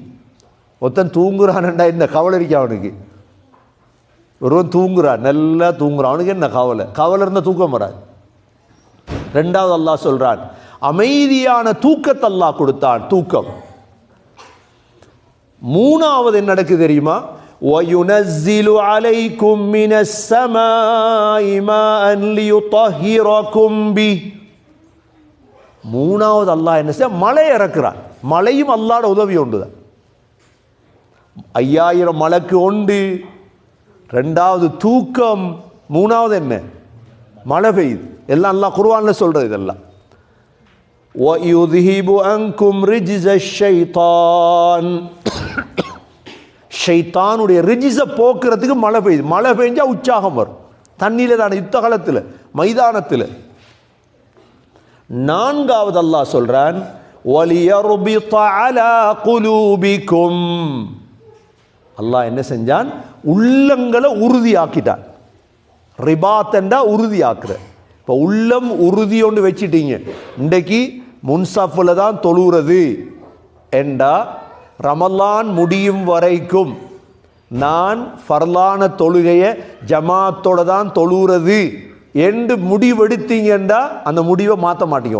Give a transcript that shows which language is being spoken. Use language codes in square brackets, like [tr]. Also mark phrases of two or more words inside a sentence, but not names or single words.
[ta] ஒருத்தன் தூங்குறான்டா என்ன கவலை இருக்கு அவனுக்கு? ஒருவன் தூங்குறான், நல்லா தூங்குறான், அவனுக்கு என்ன கவலை? கவலை இருந்தால் தூக்கம் வராது. ரெண்டாவது அல்லாஹ் சொல்றான், அமைதியான தூக்கத்தை அல்லாஹ் கொடுத்தான், தூக்கம். மூணாவது என்ன நடக்குது தெரியுமா? [ar] وَيُنَزِّلُ عَلَيْكُمْ مِنَ السَّمَاءِ مَاءً لِيُطَهِّرَكُمْ بِهِ. [ta] மூணாவது அல்லாஹ் என்ன செய்ய? மழை இறக்குறான். மழையும் அல்லாஹ்வோட உதவி உண்டுதான். 5000 மலக்கு உண்டு. ரெண்டாவது தூக்கம், மூணாவது என்ன? மழை பெய்யுது. எல்லாம் அல்லாஹ் குர்ஆன்ல சொல்றது இதெல்லாம். [ar] وَيُذْهِبُ عَنْكُمْ رِجْزَ الشَّيْطَانِ. [ta] ஷைத்தானுடைய ரிஜிஸை போக்குறதுக்கு மழை பெய்யுது. மழை பெஞ்சா உற்சாகம் வரும். தண்ணியில தானே, யுத்த காலத்தில், மைதானத்தில். நான்காவது அல்லாஹ் சொல்றான், [ar] وَلِيَرْبِطَ عَلَى قُلُوبِكُمْ. [ta] அல்லாஹ் என்ன செஞ்சான்? உள்ளங்களை உறுதியாக்கிட்டான். ரிபாத்தண்டா உறுதியாக்குற. இப்போ உள்ளம் உறுதி ஒன்று வச்சிட்டீங்க. இன்றைக்கு முன்சாஃபில் தான் தொழுகிறது என்றா, ரமலான் முடியும் வரைக்கும் நான் ஃபர்லான தொழுகையை ஜமாத்தோட தான் தொழுகிறது என்று முடிவெடுத்தீங்கன்னா அந்த முடிவை மாற்ற மாட்டீங்க.